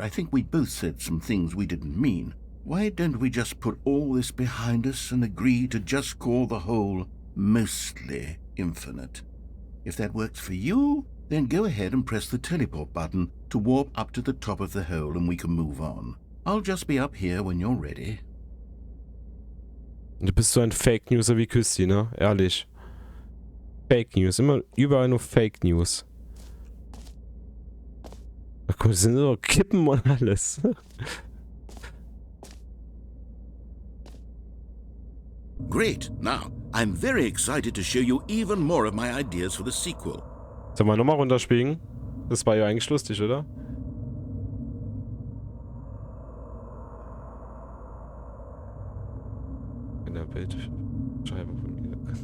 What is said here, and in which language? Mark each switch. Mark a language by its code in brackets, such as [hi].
[en] I think we both said some things we didn't mean. Why don't we just put all this behind us and agree to just call the hole mostly infinite? If that works for you, then go ahead and press the teleport button to warp up to the top of the hole and we can move on. I'll just be up here when you're ready. [de] Du bist so ein Fake Newser wie Küssi, ne? Ehrlich. Fake News. Immer überall nur Fake News. guck, das sind nur Kippen und alles. [en] Great. Now, I'm very excited to show you even more of my ideas for the sequel. [de] Sollen wir nochmal runterspielen? Das war ja eigentlich lustig, oder? In der Bildscheibe von mir.